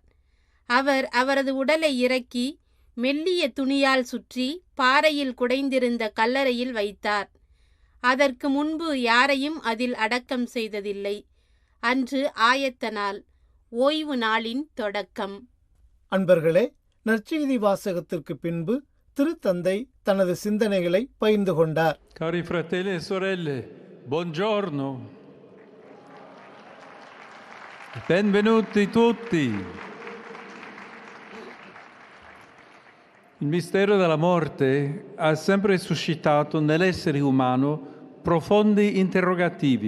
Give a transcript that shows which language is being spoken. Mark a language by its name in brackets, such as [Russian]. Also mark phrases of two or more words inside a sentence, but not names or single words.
[Tamil] அவர் அவரது உடலை இறக்கி மெல்லிய துணியால் சுற்றி பாறையில் குடைந்திருந்த கல்லறையில் வைத்தார். அதற்கு முன்பு யாரையும் அதில் அடக்கம் செய்ததில்லை. அன்று ஆயத்த நாள், ஓய்வு நாளின் தொடக்கம். அன்பர்களே, நற்செய்தி வாசகத்திற்கு பின்பு திருத்தந்தை தனது சிந்தனைகளை பகிர்ந்து கொண்டார். [Italian] Cari fratelli e sorelle, buongiorno. Benvenuti tutti. Il mistero della morte ha sempre suscitato nell'essere umano profondi interrogativi.